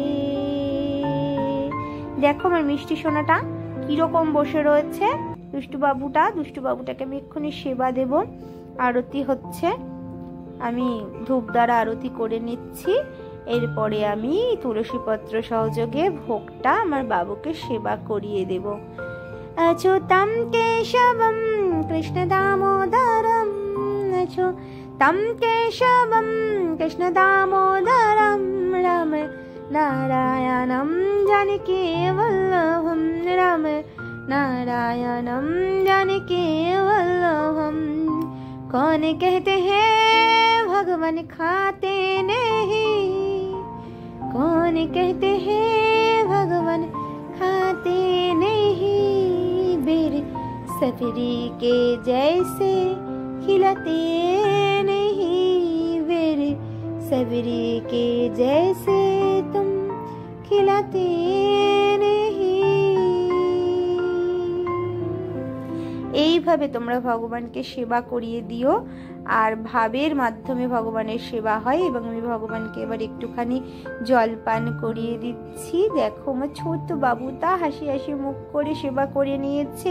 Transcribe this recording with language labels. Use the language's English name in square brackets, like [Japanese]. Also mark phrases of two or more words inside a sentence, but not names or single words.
[Bangla] দেখো আমার মিষ্টি সোনাটা কিরকম বসে রয়েছে, দুষ্টুবাবুটাকে আমি এক্ষুনি সেবা দেব। আরতি হচ্ছে, আমি ধূপ দ্বারা আরতি করে নিচ্ছি। এরপরে আমি তুলসী পত্র সহযোগে ভোগটা আমার বাবুকে সেবা করিয়ে দেব। [Sanskrit] अच्युतं केशवं कृष्णदामोदरं, अच्युतं केशवं कृष्णदामोदरं, राम नारायणं जानकी वल्लभं, राम नारायणं जानकी वल्लभं। [Hindi] कौन कहते हैं भगवान खाते नहीं, कौन कहते हैं भगवान खाते नहीं, बेर सफरी के जैसे खिलाते नहीं, बेर सफरी के जैसे तुम खिलाते नहीं। [Bangla] এই এইভাবে তোমরা ভগবানকে সেবা করিয়ে দিও। আর ভাবের মাধ্যমে ভগবানের সেবা হয়। এবং আমি ভগবানকে এবার একটুখানি জলপান করিয়ে দিচ্ছি। দেখো আমার ছোট্ট বাবুটা হাসি হাসি মুখ করে সেবা করে নিয়েছে।